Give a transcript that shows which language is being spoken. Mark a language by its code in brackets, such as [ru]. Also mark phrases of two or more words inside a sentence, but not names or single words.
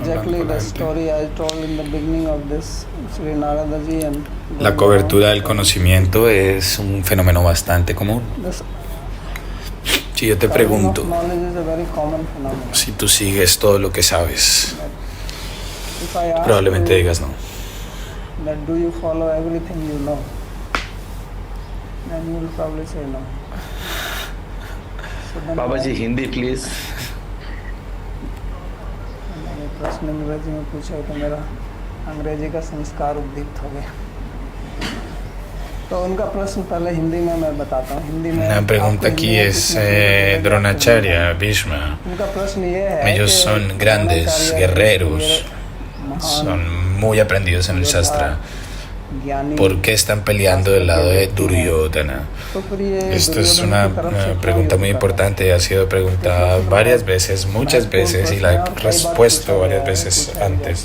[es] La cobertura del conocimiento es un fenómeno bastante común. Si yo te pregunto, si tú sigues todo lo que sabes, probablemente digas no. [en] And you will probably say no. [hi] बाबा जी हिंदी प्लीज. मैंने प्रश्न अंग्रेजी में पूछा तो मेरा अंग्रेजी का संस्कार उद्दीप्त हो गया. तो उनका प्रश्न पहले हिंदी में मैं बताता हूँ. हिंदी में [es] La pregunta aquí es Dronacharya, Bhishma. [hi] उनका प्रश्न ये है [es] Ellos son grandes guerreros, son muy aprendidos en el Shastra. ¿Por qué están peleando del lado de Duryodhana? Esta es una pregunta muy importante y ha sido preguntada varias veces, muchas veces, y la he respuesto varias veces antes.